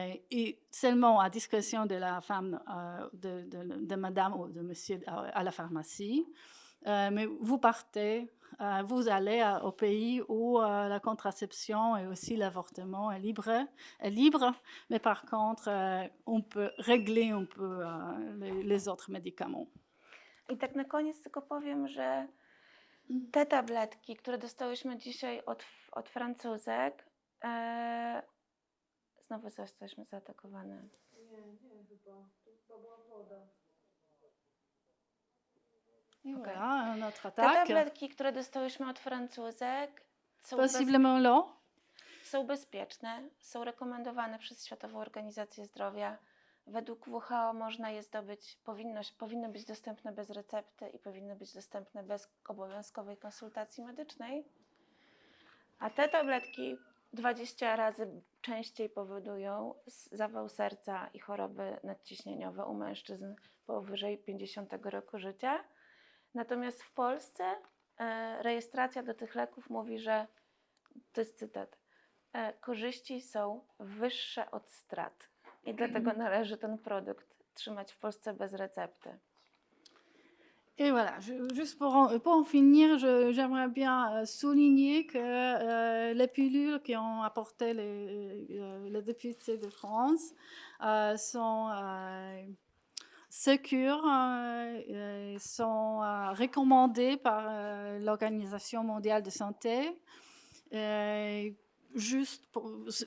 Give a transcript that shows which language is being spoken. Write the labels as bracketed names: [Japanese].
[French] Et seulement à discrétion de la femme, de madame ou de monsieur à la pharmacie. Mais vous partez, vous allez au pays où la contraception et aussi l'avortement est libre, mais par contre, on peut régler un peu les autres médicaments. [Polish] I tak na koniec tylko powiem, że te tabletki, które dostałyśmy dzisiaj od Francuzek, znowu jesteśmy zaatakowane. Nie, chyba. To była woda. [French] Voilà, notre [Polish] Te [French] attaque. [Polish] tabletki, które dostałyśmy od Francuzek, [French] Possiblement l'eau. [Polish] są bezpieczne, są rekomendowane przez Światową Organizację Zdrowia. Według WHO można je zdobyć, powinny być dostępne bez recepty i powinny być dostępne bez obowiązkowej konsultacji medycznej. A te tabletki 20 razy częściej powodują zawał serca i choroby nadciśnieniowe u mężczyzn powyżej 50 roku życia. Natomiast w Polsce rejestracja do tych leków mówi, że, to jest cytat, korzyści są wyższe od strat i dlatego należy ten produkt trzymać w Polsce bez recepty. [French] Et voilà, juste pour en finir, j'aimerais bien souligner que les pilules qui ont apporté les députés de France sont sécures, sont recommandées par l'Organisation mondiale de santé, juste pour